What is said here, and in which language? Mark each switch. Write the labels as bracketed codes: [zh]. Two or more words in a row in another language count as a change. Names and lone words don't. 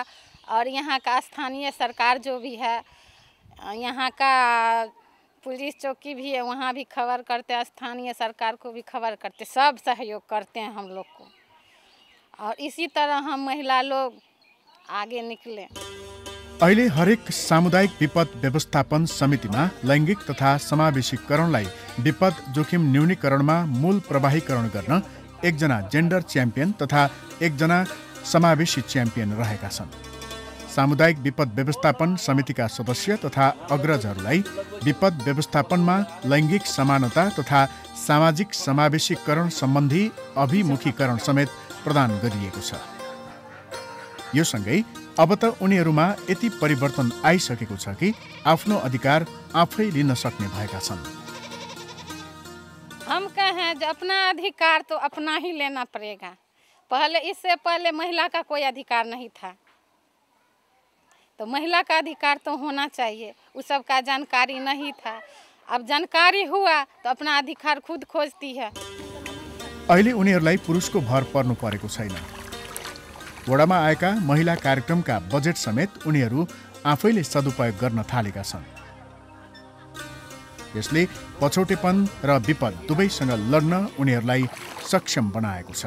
[hi] और यहाँ का स्थानीय सरकार जो भी है, यहाँ का पुलिस चौकी भी है, वहाँ भी खबर करते हैं, स्थानीय सरकार को भी खबर करते, सब सहयोग करते हैं हम लोग को। और इसी तरह हम महिला लोग आगे निकले। [ne] अहिले हरेक सामुदायिक विपद व्यवस्थापन समितिमा लैंगिक तथा समावेशीकरणलाई विपद जोखिम न्यूनीकरणमा मूल प्रवाहीकरण गर्न एकजना जेन्डर च्याम्पियन तथा एकजना समावेशी च्याम्पियन रहेका छन्। सामुदायिक विपद व्यवस्थापन समितिका सदस्य तथा अग्रजहरूलाई विपद व्यवस्थापनमा लैंगिक समानता तथा सामाजिक समावेशीकरण सम्बन्धी अभिमुखीकरण समेत प्रदान गरिएको छ। यो सँगै अब त उनीहरूमा यति परिवर्तन आइसकेको छ कि आफ्नो अधिकार आफै लिन सक्ने भएका छन्। [hi] हम कहें जो अपना अधिकार तो अपना ही लेना पड़ेगा। इससे पहले महिला का कोई अधिकार नहीं था, तो महिला का अधिकार तो होना चाहिए। उस सब का जानकारी नहीं था, अब जानकारी हुआ तो अपना अधिकार खुद खोजती है। [ne] अहिले उनीहरूलाई पुरुषको भर पर्नु परेको छैन। वडामा आएका महिला कार्यक्रमका बजेट समेत उनीहरू आफैले सदुपयोग गर्न थालेका छन्। यसले पछौटेपन र विपद दुवैसँग लड्न उनीहरूलाई सक्षम बनाएको छ।